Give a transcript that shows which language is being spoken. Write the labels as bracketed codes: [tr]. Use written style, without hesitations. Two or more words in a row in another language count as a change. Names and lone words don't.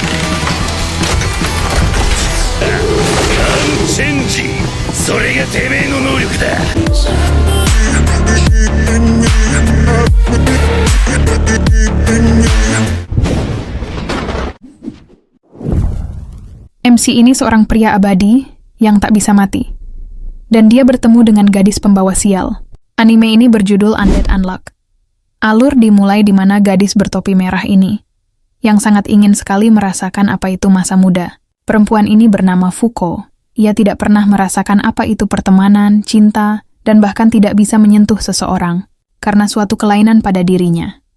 [ja] アンチェンジ、それがてめえの能力だ。 [id] MC ini seorang pria abadi yang tak bisa mati. Dan dia bertemu dengan gadis pembawa sial. Anime ini berjudul Undead Unluck. Alur dimulai di mana gadis bertopi merah ini, yang sangat ingin sekali merasakan apa itu masa muda. Perempuan ini bernama Fuko. Ia tidak pernah merasakan apa itu pertemanan, cinta, dan bahkan tidak bisa menyentuh seseorang, karena suatu kelainan pada dirinya.